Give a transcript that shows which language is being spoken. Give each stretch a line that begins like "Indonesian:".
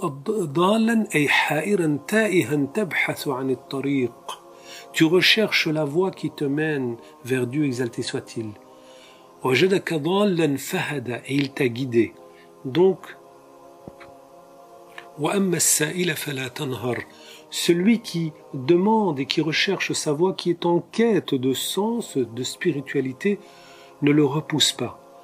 Arabic: ضالا أي حائرا تائها تبحث عن الطريق.
French: Tu recherches la voie qui te mène vers Dieu exalté soit-il.
Arabic: وجدك ضالا فهدى,
French: et il t'a guidé. Donc
Arabic: وأما السائل فلا تنهر.
French: Celui qui demande et qui recherche sa voie, qui est en quête de sens, de spiritualité, ne le repousse pas.